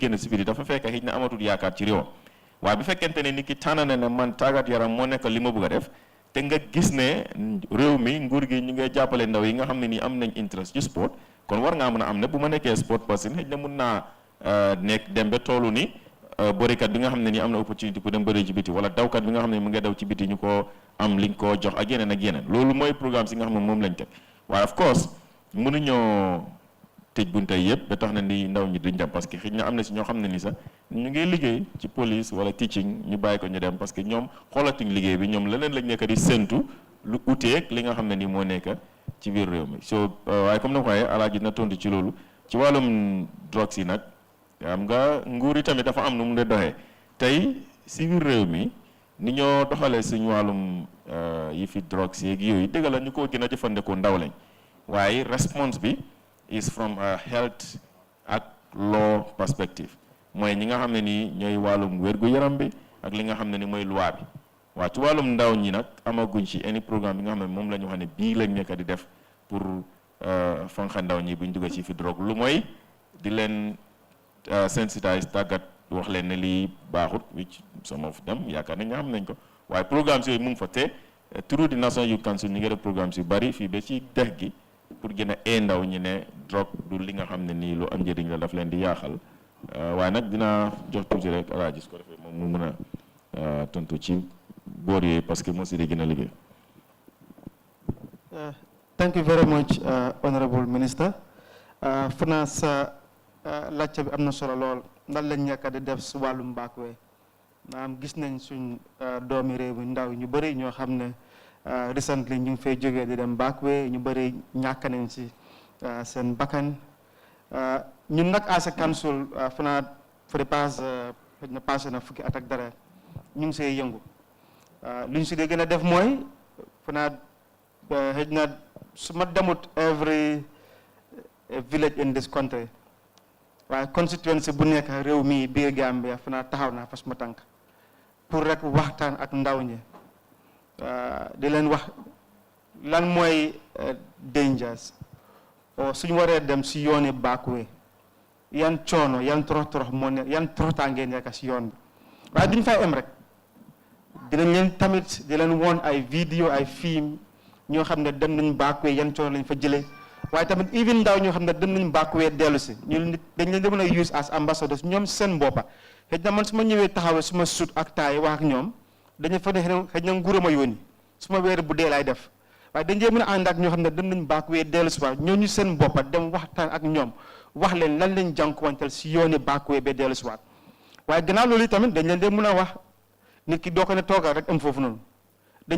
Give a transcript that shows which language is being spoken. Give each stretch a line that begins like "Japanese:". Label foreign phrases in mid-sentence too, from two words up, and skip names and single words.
Wolof: génn si biir dafa fekk xëy na amatul yaakaar ci réewam waaye bu fekkente ne nit ki tànn na ne man tàggat yaram moo nekk li ma bëgg a def te nga gis ne réew mi nguur gi ñu ngay jàppale ndaw yi nga xam ne nii am nañ interest ci sport kon war ngaa mën a am ne bu ma nekkee
English: sport person
Wolof: xëy na mun naa nekk dem ba toolu ni bërikat bi nga xam ne nii am na
French: opportunité pour
Wolof: dem bëri ci biti wala dawkat bi nga xam ne mu ngi daw ci biti ñu ko am liñ koo jox ak yeneen loolu mooy programme si nga xam ne moom lañ teg waaye
English: of course
Wolof: mënuñoo tëj bunte yëpp ba tax na ni ndaw ñi duñ dem
French: parce que
Wolof: xëy na am na si ñoo xam ne ni sax ñu ngi liggéey ci police wala teaching ñu bàyyi ko ñu dem parce que ñoom xoolatuñ liggéey bi ñoom leneen lañ nekk di séntu lu uteeg li nga xam ne ni moo nekk ci biir réew mi so waaye comme na ko waxee Alaaji na tontu ci loolu ci wàllum drogue yi nag xam nga nguur yi tamit dafa am nu mu de doxee tey si biir réew mi ni ñoo doxalee suñu wàllum yi fi drogue yeeg yooyu dëgg la ñu ko gën a jëfandikoo ndaw lañ waaye response bi
English: is from a health
Wolof: ak
English: law perspective
Wolof: mooy ñi nga xam ne nii ñooy wàllum wér-gu-yaram bi ak li nga xam ne ni mooy loi bi waaw ci wàllum ndaw ñi nag amaguñ ci
English: any programme
Wolof: bi nga xam ne moom la ñu wax ne bii lañ nekk di def pour fanxa ndaw ñi buñ dugg ci fi drogue lu mooy di leen sensitize tàggat wax leen ne lii baaxut
English: which some of them
Wolof: yaakaar nañ xam nañ ko waaye programmes yooyu mu ngi fa te
English: through the National Youth Council
Wolof: ñu ngi def programmes yu bari fii ba ci dex gi pour gën a ndaw ñi ne drogue du li nga xam ne nii lu am njëriñ la daf leen di yaaxal waaye nag dinaa jox tuuti rek alaaji su ko defee moom mu mën a tontu ci boor yooyu
French: parce que
Wolof: moo si di gën a liggéey.
English: Thank you very much, Honorable Minister.
Wolof: Finance laajte bi am na solo lool ndax lañ ñàkk di def si wàllum backway gis nañ suñ doomi réew mi ndaw ñu bëri ñoo xam ne recently ñu ngi fay jógee di dem backway ñu bëri ñàkk nañ si seen bakkan ñun nag
English: as a council
Wolof: fanaa
English: for the past
Wolof: xëy na passé na fukki at ak dara ñu ngi see yëngu lu ñu si dee gën a def mooy fanaa xëy na su ma demut
English: every village in this country
Wolof: waaye constituency bu nekk réew mi biir Gambia fanaa taxaw naa fas ma tànk pour rek waxtaan ak ndaw ñi di leen wax lan mooy dangers suñu waree dem si yooni backway yan coono yan torox moo ne yan toroxtaangee nekk si yoon bi waaye duñ fay em rek dinañ leen tamit di leen woon ay vidéo ay film ñoo xam ne dem nañ backway yan coono lañ fa jëlee waaye tamit even ndaw ñoo xam ne dem nañ backway dellu si ñu dañ leen di mën a
English: use as ambassadors
Wolof: ñoom seen boppa xëy na man su ma ñëwee taxawee su ma sut ak taay wax ak ñoom dañu fa ne xëy na nguur ma yónni su ma weer bu dee laay def waaye dañ dee mën a ànd ak ñoo xam ne dem nañ backway dellu si waat ñooñu seen boppa dem waxtaan ak ñoom wax leen lan lañ jànkuwanteel si yooni backway ba dellu si waat waaye gannaaw loolu tamit dañ leen dee mën a wax nit ki doo ko ne toogal rek am foofu noonu dañ